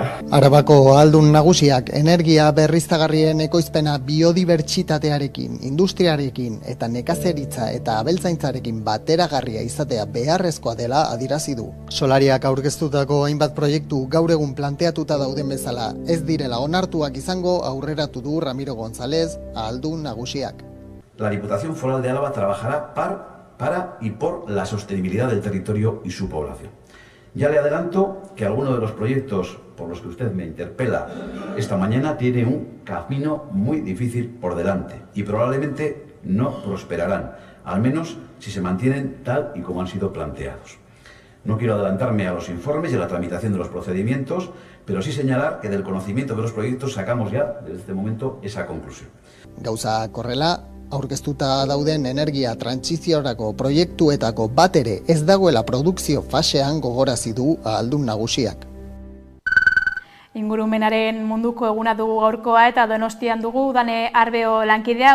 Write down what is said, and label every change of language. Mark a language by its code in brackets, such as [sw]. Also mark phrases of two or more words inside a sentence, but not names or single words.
[eu] Arabako ahaldun nagusiak energia berriztagarrien ekoizpena biodibertsitatearekin, industriarekin eta nekazeritza eta abeltzaintzarekin bateragarria izatea beharrezkoa dela adierazi du. Solariak aurkeztutako hainbat proiektu gaur egun planteatuta dauden bezala ez direla onartuak izango aurreratu du Ramiro González, ahaldun nagusiak. [es] La Diputación Foral de Álava trabajará para y por la sostenibilidad del territorio y su población. Ya le adelanto que alguno de los proyectos por los que usted me interpela esta mañana tiene un camino muy difícil por delante y probablemente no prosperarán, al menos si se mantienen tal y como han sido planteados. No quiero adelantarme a los informes y a la tramitación de los procedimientos, pero sí señalar que del conocimiento de los proyectos sacamos ya, desde este momento, esa conclusión. [eu] Gauza korrela, aurkeztuta dauden energia trantsiziorako proiektuetako bat ere ez dagoela produkzio fasean gogorazi du ahaldun nagusiak. Ingurumenaren munduko eguna dugu gaurkoa eta Donostian dugu Udane Arbeo lankidea.